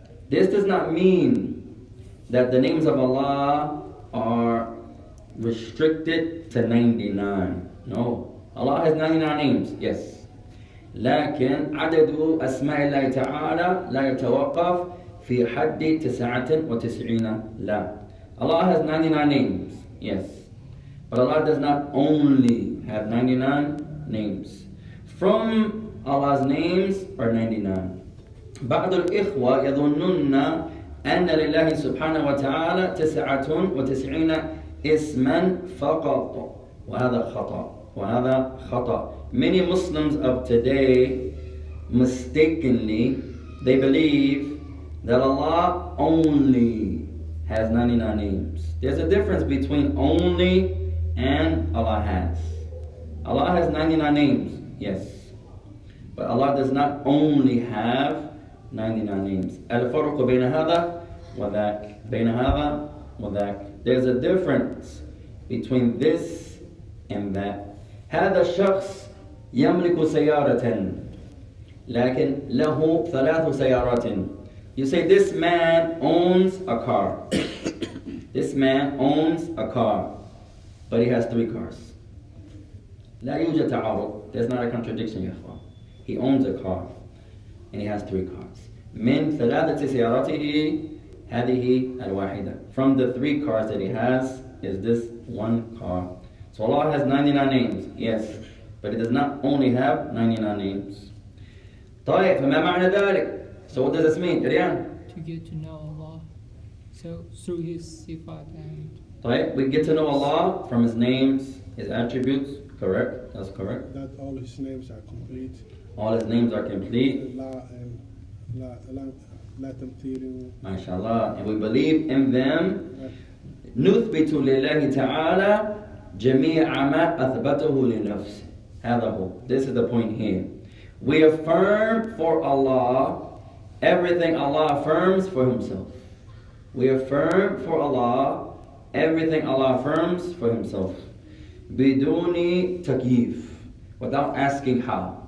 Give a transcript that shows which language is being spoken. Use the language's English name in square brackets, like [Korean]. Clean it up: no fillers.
[English] This does not mean that the names of Allah are restricted to 99. No. Allah has 99 names, yes. [Arabic] لكن عدد أسماء الله تعالى لا يتوقف في حد 99. لا. [English] Allah has 99 names, yes. But Allah does not only have 99 names. From Allah's names are 99. [Arabic] بعض الإخوة يظنون أن لله سبحانه وتعالى 99 اسما فقط. وهذا خطأ. [English] Many Muslims of today mistakenly they believe that Allah only has 99 names. There's a difference between only and Allah has. Allah has 99 names, yes. But Allah does not only have 99 names. [Arabic] الفرق بين هذا وذاك. بين هذا وذاك. [English] There's a difference between this and that. [Arabic] هذا الشخص يملك سيارة لكن له 3 سيارات. [English] You say this man owns a car. This man owns a car, but he has 3 cars. [Arabic] لا يوجد تعارض. [English] There's not a contradiction [Arabic] يا أخوان. [English] He owns a car and he has 3 cars. [Arabic] من 3 سياراته هذه الواحدة. [English] From the 3 cars that he has is this 1 car. So Allah has 99 names, yes, but He does not only have 99 names. [Arabic] طيب فما معنى ذلك? [English] So what does this mean? Ryan? To get to know Allah. So through His sifat and. طيب, we get to know Allah from His names, His attributes. Correct? That's correct. That all His names are complete. All His names are complete. [Arabic] La and La لا تمثيل [English] MashaAllah. And we believe in them. [Arabic] نثبت لله تعالى جميع ما أثبته لنفسه. هذا هو. [English] This is the point here. We affirm for Allah everything Allah affirms for Himself. We affirm for Allah everything Allah affirms for Himself. [Arabic] بدون تكييف, [English] without asking how.